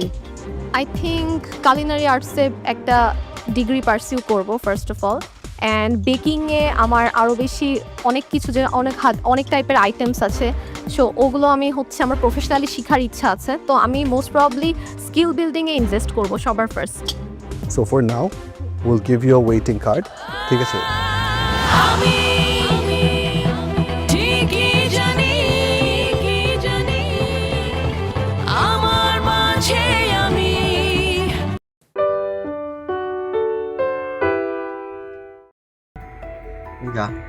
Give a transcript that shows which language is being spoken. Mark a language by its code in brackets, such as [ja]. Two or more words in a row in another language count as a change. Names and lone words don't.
[en] I think culinary arts [bn] একটা ডিগ্রি পারসিউ করব [en] first of all, [bn] অ্যান্ড বেকিংয়ে আমার আরও বেশি অনেক কিছু, যে অনেক টাইপের আইটেমস আছে, সো ওগুলো আমি আমার প্রফেশনালি শেখার ইচ্ছা আছে। তো আমি [en] most probably skill building [bn] ইনভেস্ট করব সবার ফার্স্ট। [en] So for now, we'll give you a waiting card. [bn] ঠিক আছে? ঠিকই জানি আমার মাঝে আমি। Dạ.